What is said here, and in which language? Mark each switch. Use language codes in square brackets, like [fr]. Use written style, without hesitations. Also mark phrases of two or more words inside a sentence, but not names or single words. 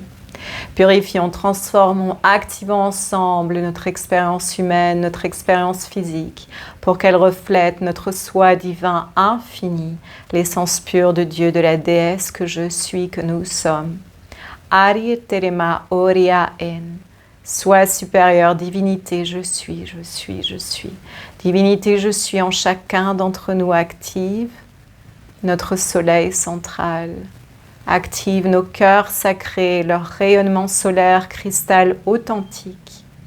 [fr] Purifions, transformons, activons ensemble notre expérience humaine, notre expérience physique, pour qu'elle reflète notre soi divin infini, l'essence pure de Dieu, de la déesse que je suis, que nous sommes. Ari terema oria en. Soi supérieur, divinité, je suis, je suis, je suis. Divinité, je suis en chacun d'entre nous active notre soleil central. Active nos cœurs sacrés, leur rayonnement solaire cristal authentique.